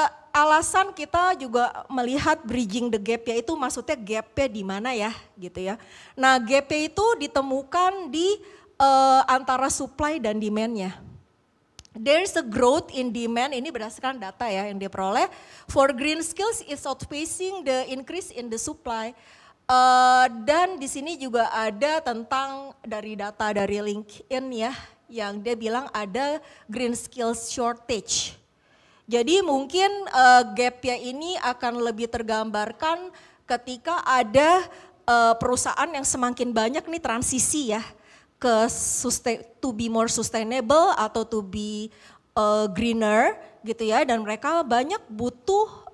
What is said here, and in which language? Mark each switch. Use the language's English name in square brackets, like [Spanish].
[Indonesian] Alasan kita juga melihat [English] bridging the gap [Indonesian] yaitu maksudnya gapnya di mana ya gitu ya. Nah gapnya itu ditemukan di antara supply dan demand-nya. [English] There's a growth in demand, [Indonesian] ini berdasarkan data ya yang diperoleh. [English] For green skills is outpacing the increase in the supply. [Indonesian] Dan di sini juga ada tentang dari data dari LinkedIn ya, yang dia bilang ada [English] green skills shortage. [Indonesian] Jadi mungkin gapnya ini akan lebih tergambarkan ketika ada perusahaan yang semakin banyak nih transisi ya, ke [English] to be more sustainable [Indonesian] atau [English] to be greener [Indonesian] gitu ya, dan mereka banyak butuh